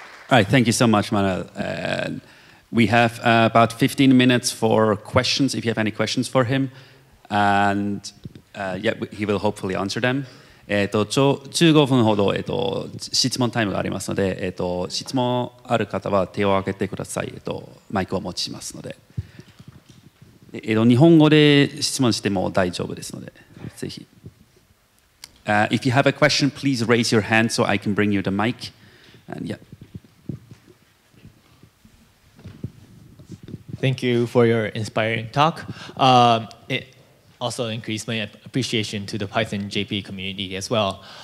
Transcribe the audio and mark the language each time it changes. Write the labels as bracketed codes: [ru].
[en] All right, thank you so much, Manuel. We have about 15 minutes for questions, if you have any questions for him. And yeah, he will hopefully answer them. [ja] 15分ほど、質問タイムがありますので、質問ある方は手を挙げてください。マイクをお持ちしますので。日本語で質問しても大丈夫ですので、ぜひ。 [en] If you have a question, please raise your hand so I can bring you the mic. And yeah. Thank you for your inspiring talk. It also increased my appreciation to the Python JP community as well.